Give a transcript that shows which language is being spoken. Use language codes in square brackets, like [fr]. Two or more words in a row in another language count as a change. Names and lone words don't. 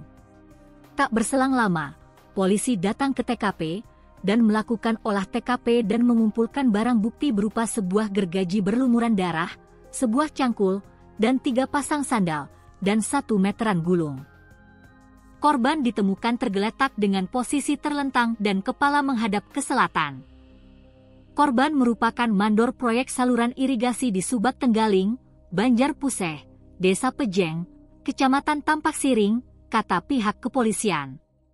[id] Tak berselang lama, polisi datang ke TKP dan melakukan olah TKP dan mengumpulkan barang bukti berupa sebuah gergaji berlumuran darah, sebuah cangkul, dan 3 pasang sandal, dan 1 meteran gulung. Korban ditemukan tergeletak dengan posisi terlentang dan kepala menghadap ke selatan. Korban merupakan mandor proyek saluran irigasi di Subak Tenggaling, Banjar Puseh, Desa Pejeng, Kecamatan Tampak Siring, kata pihak kepolisian.